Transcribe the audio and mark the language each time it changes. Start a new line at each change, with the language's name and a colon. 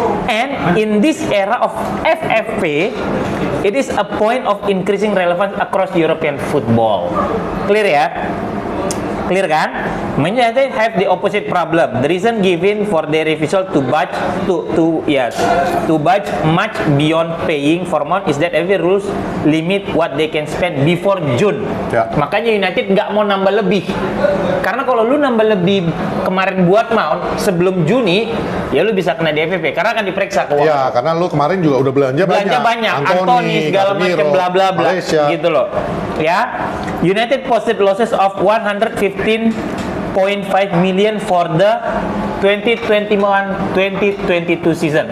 English: And in this era of FFP, it is a point of increasing relevance across European football. Clear ya? Clear kan? United have the opposite problem. The reason given for their refusal to budge to budge much beyond paying for Mount is that every rules limit what they can spend before June.
Indonesian: Makanya United nggak mau nambah lebih. Karena kalau lu nambah lebih kemarin buat Mount sebelum Juni, ya lu bisa kena DFP karena akan diperiksa keuangan. Iya, karena lu kemarin juga udah belanja banyak. Anthony segala macam bla bla bla gitu loh. Ya.
English: United posted losses of 115.5 million for the 2021-2022 season.